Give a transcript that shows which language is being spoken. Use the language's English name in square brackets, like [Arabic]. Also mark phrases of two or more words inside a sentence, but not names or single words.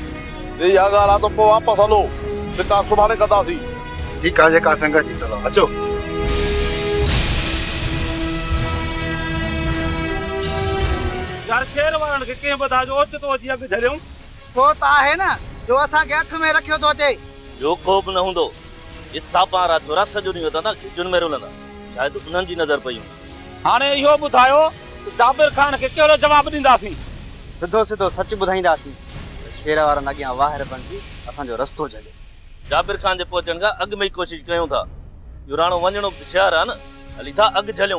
[Sindhi] इहा ॻाल्हि आहे त पोइ वापसि हलो शिकार सुभाणे कंदासीं ठीकु आहे जेका संगत जी सलाह अचो यार शेर वारनि खे कंहिं बधा जो ओच तो अची अॻु झलियूं छो त आहे न जो असांखे अख में रखियो थो अचे जो खोप न हूंदो ये सापा रात रात सॼो ॾींहुं वधंदा खिचुनि में रुलंदा शायदि उन्हनि जी नज़र पई हाणे इहो ॿुधायो त जाबिर खान खे कहिड़ो जवाबु ॾींदासीं सिधो सिधो सच ॿुधाईंदासीं शेर वारनि अॻियां वाहिर बणिजी असांजो रस्तो झले जाबिर खान जे पहुचण खां अॻु में ई कोशिशि कयूं था युराणो वञणो शहर आहे न हली था अॻु झलियूं